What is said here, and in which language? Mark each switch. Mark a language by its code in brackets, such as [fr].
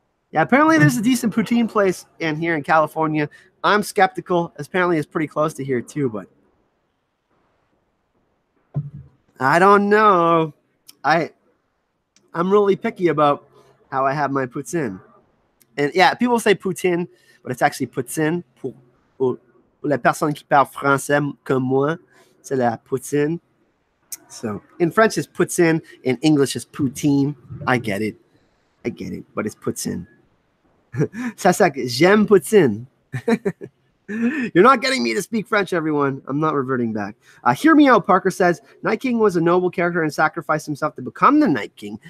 [en] Yeah, apparently there's a decent poutine place in here in California. I'm skeptical. Apparently it's pretty close to here too, but I don't know. I'm really picky about how I have my poutine. And yeah, people say poutine, but it's actually poutine. [fr] Pour la personne qui parle français comme moi, c'est la poutine. [en] So in French it's poutine, in English it's poutine. I get it, but it's poutine. [fr] Ça j'aime poutine. [en] You're not getting me to speak French, everyone. I'm not reverting back. Hear me out, Parker says. Night King was a noble character and sacrificed himself to become the Night King.